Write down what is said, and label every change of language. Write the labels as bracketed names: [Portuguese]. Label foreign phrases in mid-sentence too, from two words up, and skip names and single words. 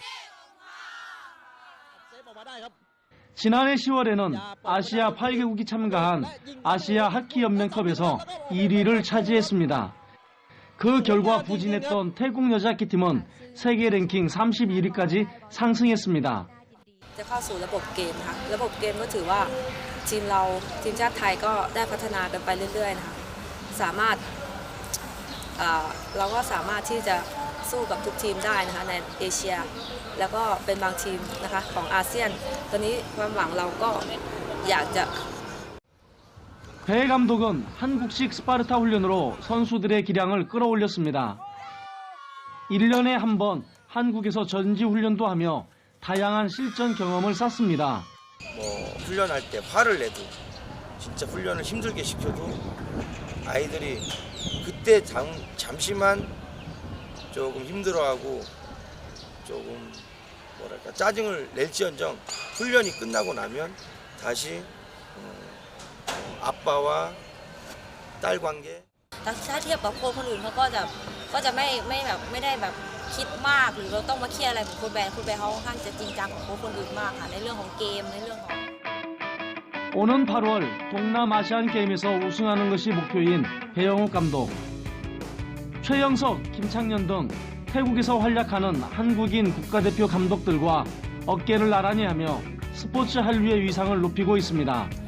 [Korean] 지난해 10월에는 아시아 8개국이 참가한 아시아 하키연맹컵에서 1위를 차지했습니다. 그 결과 부진했던 태국 여자 하키팀은 세계 랭킹 31위까지 상승했습니다. [Thai] จะเข้าสู่ระบบเกมนะคะระบบเกมก็ถือว่าทีมเราทีมชาติไทยก็ได้พัฒนากันไปเรื่อยๆนะคะเราก็สามารถที่จะสู้กับทุกทีมได้นะคะในเอเชียแล้วก็เป็นบางทีมนะคะของอาเซียนตอนนี้ความหวังเราก็อยากจะ [Korean] 배 감독은 한국식 스파르타 훈련으로 선수들의 기량을 끌어올렸습니다. 1년에 한 번 한국에서 전지 훈련도 하며 다양한 실전 경험을 쌓습니다. 훈련할 때 화를 내도 진짜 훈련을 힘들게 시켜도 아이들이 그때 잠시만 조금 힘들어하고 조금 뭐랄까 짜증을 낼지언정 훈련이 끝나고 나면 다시 아빠와 딸 관계. [Thai] ถ้าเทียบกับโค้ชคนอื่นเขาก็จะไม่ได้แบบคิดมากหรือเราต้องมาเครียดอะไรเหมือนโค้ชแบนเขาค่อนข้างจะจริงจังของโค้ชคนอื่นมากค่ะในเรื่องของเกมในเรื่องของ [Korean] 오는 8월 동남아시안 게임에서 우승하는 것이 목표인 배영욱 감독. 최영석, 김창년 등 태국에서 활약하는 한국인 국가대표 감독들과 어깨를 나란히 하며 스포츠 한류의 위상을 높이고 있습니다.